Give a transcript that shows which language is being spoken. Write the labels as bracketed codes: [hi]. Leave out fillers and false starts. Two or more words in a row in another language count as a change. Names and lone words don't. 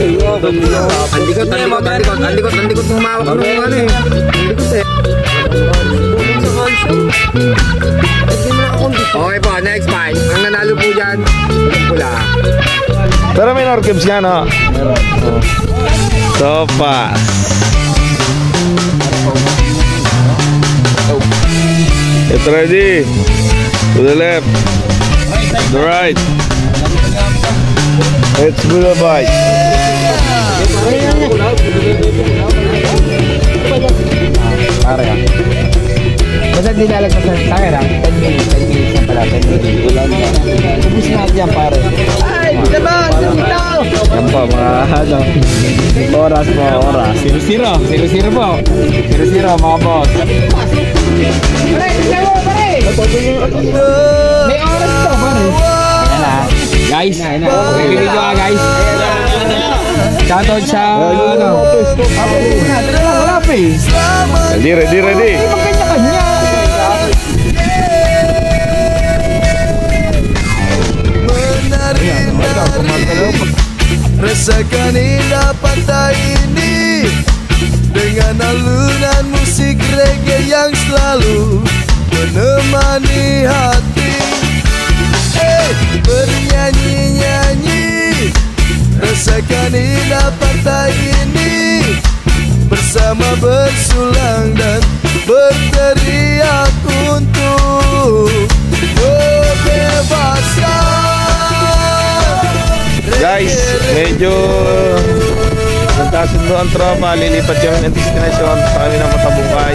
[tl] Andikot humawak ng ano eh. Andikot eh. Okay po, [en] next fight. [tl] Ang nanalo po dyan, yung pula. Pero may Norcubes nga, no? Meron. Sopas. [en] Get ready. To the left. To the right. Let's do the bite. [tl] Pare ah. Basta dinalagpas sa akin ah. 10 minutes na pala. 10 minutes. Ubus na dyan pare. Ay, laban! Yan po mga ano. Oras po, oras. 0-0. 0-0 po. 0-0 mga boss. May oras to, pare. Yan na. Guys, video ka guys. Shoutout sa ano. Wala pa eh. Ready. Kanya-kanya. [id] Rasakan indah pantai ini dengan alunan musik reggae yang selalu menemani hati. Bernyanyi-nyanyi, rasakan indah pantai ini bersama bersulang dan berteriak untuk kebebasan. [tl] Guys, medyo nagkasundo ang tropa. Lilipat yung destinasyon sa kami na Matabungkay.